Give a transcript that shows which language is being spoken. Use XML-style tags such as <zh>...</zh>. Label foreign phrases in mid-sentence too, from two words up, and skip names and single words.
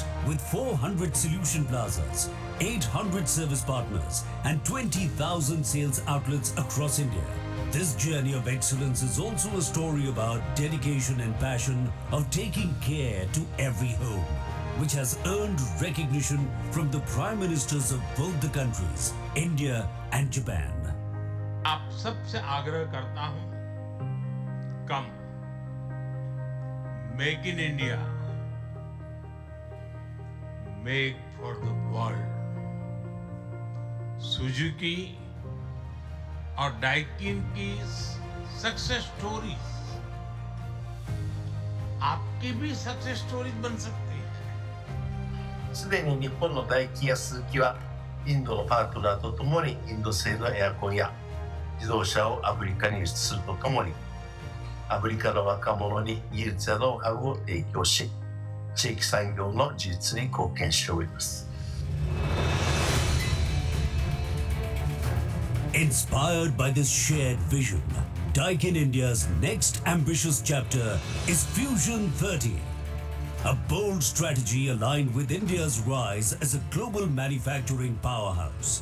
<en>With 400 solution plazas, 800 service partners, and 20,000 sales outlets across India, this journey of excellence is also a story about dedication and passion of taking care to every home, which has earned recognition from the Prime Ministers of both the countries, India and Japan.</en> <hi>आप सबसे आग्रह करता हूं,</hi> <en>come make in India, make for the world.</en> <hi>सुजुकी और डाइकिन की</hi> <en>success stories</en> <hi>आपकी भी</hi> <en>success stories</en> <hi>बन सकती है।</hi> <ja>すでに日本のダイキンやスズキはインドのパートナーとともにインド製のエアコンや自動車をアフリカに輸出するとともに、アフリカの若者に技術やノウハウを提供し、地域産業の自立に貢献しております。</ja> <en>Inspired by this shared vision, Daikin India's next ambitious chapter is Fusion 30, a bold strategy aligned with India's rise as a global manufacturing powerhouse.</en>